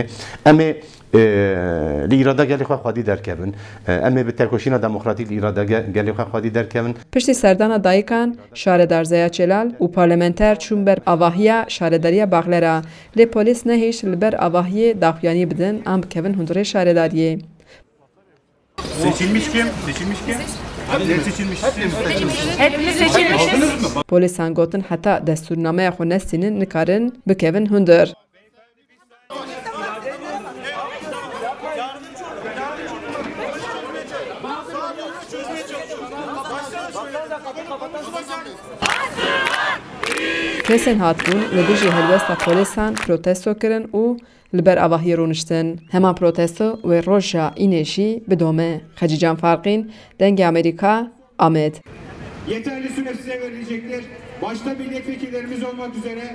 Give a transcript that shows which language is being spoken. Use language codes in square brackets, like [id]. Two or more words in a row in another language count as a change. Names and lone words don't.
[ku] Em ê li îrada gelê xwe xwedî derkevin. Em ê bi terkoşîna demokratîk li îrada gelê xwe xwedî derkevin. Piştî serdana dayîkan, şaredar Zeya Celal û parlamenter çûn ber avahiya şaredariya Baxlera. Lê polîs nehêş li ber avahiyê daxuyanî bidin an bikevin hundirê şaredariyê. [tr] Seçilmiş kim? Seçilmiş kim? Hepimiz seçilmiş. Hepimiz seçilmişiz. [ku] Polîsan gotin heta destûrnameya xwe nestînin nikarin bikevin hundir. Kesên hatibûn li dijî helbesta polîsan protesto kirin û li ber avahiyê rûniştin. Heman protesto wê roja înê jî bidome. Xecican Farqîn, Dengê Amerîka, Amed. [tr] Yeterli süre size verilecektir. Başta milletvekillerimiz olmak üzere